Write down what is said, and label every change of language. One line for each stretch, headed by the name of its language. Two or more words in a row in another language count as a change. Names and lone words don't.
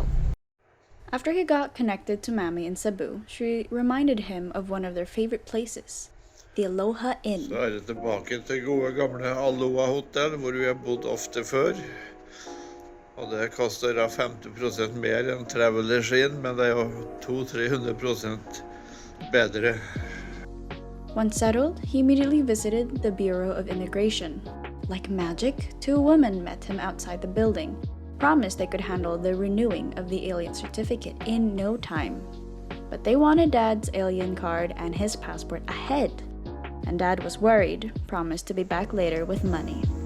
English: After he got connected to Mammy in Cebu, she reminded him of one of their favorite places, the Aloha Inn.
Norwegian: Så det tilbake til gode gamle Aloha Hotel, hvor vi har bodd ofte før. Og det koster da 50% mer enn Travelers Inn, men det er jo 200-300% bedre.
English: Once settled, he immediately visited the Bureau of Immigration. Like magic, two women met him outside the building, promised they could handle the renewing of the alien certificate in no time. But they wanted Dad's alien card and his passport ahead, and Dad was worried, promised to be back later with money.